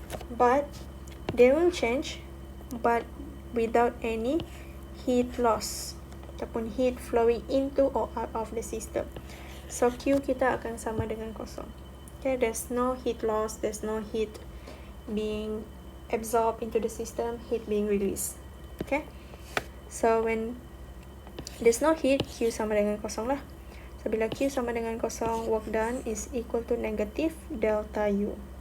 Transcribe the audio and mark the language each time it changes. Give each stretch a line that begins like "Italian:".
English: But they will change, but without any heat loss ataupun heat flowing into or out of the system.
Malay: So Q kita akan sama dengan kosong.
English: Okay, there's no heat loss, there's no heat being absorbed into the system, heat being released. Okay, so when there's no heat, Q
Malay: sama dengan kosong lah.
English: So
Malay: bila Q sama dengan kosong,
English: work done is equal to negative delta U.